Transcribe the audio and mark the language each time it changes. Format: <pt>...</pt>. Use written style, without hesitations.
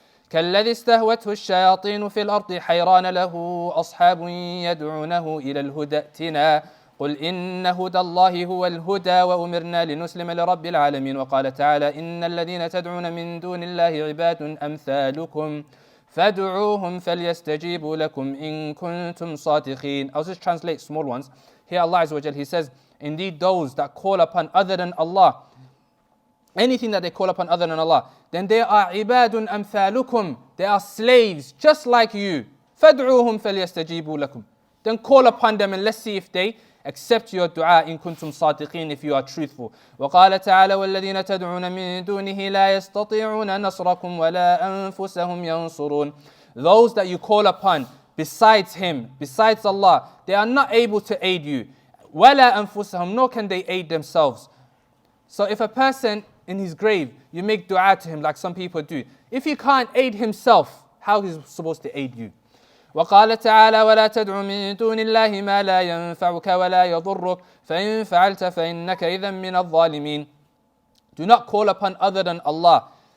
<ar>كالذي استهوته الشياطين في الأرض حيران له أصحاب يدعونه إلى الهدى ائتنا قل إن هدى الله هو الهدى وأمرنا لنسلم لرب العالمين وقال تعالى إن الذين تدعون من دون الله عباد أمثالكم فادعوهم فليستجيبوا لكم إن كنتم صادقين.</ar> <en>I'll just translate small ones. Here Allah Azza wa Jal, He says, indeed those that call upon other than Allah, anything that they call upon other than Allah, then they are</en> <ar>ibadun amthalukum.</ar> <en>They are slaves just like you.</en> <ar>فَادْعُوهُمْ فَلْيَسْتَجِيبُوا لَكُمْ.</ar> <en>Then call upon them and let's see if they accept your dua</en> <ar>in kuntum sadiqin,</ar> <en>if you are truthful.</en> <ar>وقال تعالى والذين تدعون من دونه لا يستطيعون نصركم ولا أنفسهم ينصرون.</ar> <en>Those that you call upon besides Him, besides Allah, they are not able to aid you.</en> <ar>ولا أنفسهم,</ar> <en>nor can they aid themselves. So if a person in his grave, you make dua to him like some people do. If he can't aid himself, how is he supposed to aid you?</en> <ar>وقال تعالى ولا تدع من دون الله ما لا ينفعك ولا يضرك فإن فعلت فإنك إذا من الظالمين.</ar> <en>Do not call upon other than Allah.</en>